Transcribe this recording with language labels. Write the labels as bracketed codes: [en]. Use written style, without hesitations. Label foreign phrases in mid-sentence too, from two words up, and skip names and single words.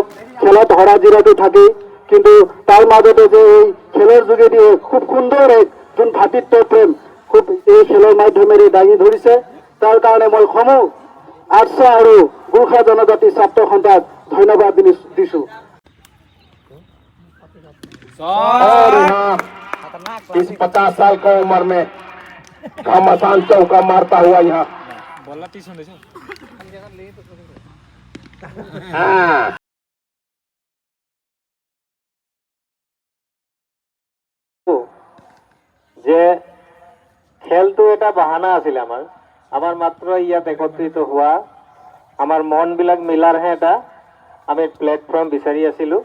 [as] খেলত হৰা জিৰাটো থাকেই, কিন্তু তাৰ মাজতে যে এই খেলৰ যোগেদি খুব সুন্দৰ এক যোন ভাতৃত্ব প্ৰেম খুব এই খেলৰ মাধ্যমেৰে দাঙি ধৰিছে, তাৰ কাৰণে মই সমূহ আৰ্টছ আৰু গোৰ্খা জনজাতি ছাত্ৰ সন্থাক ধন্যবাদ দিছোঁ। [hi] और यहाँ इस 50 साल की उम्र में घमासान चौका मारता हुआ यहाँ हाँ [as] যে খেলটো এটা বাহানা আছিল আমাৰ মাত্ৰ ইয়াত একত্ৰিত হোৱা, আমাৰ মনবিলাক মিলাৰহে এটা আমি প্লেটফৰ্ম বিচাৰি আছিলোঁ।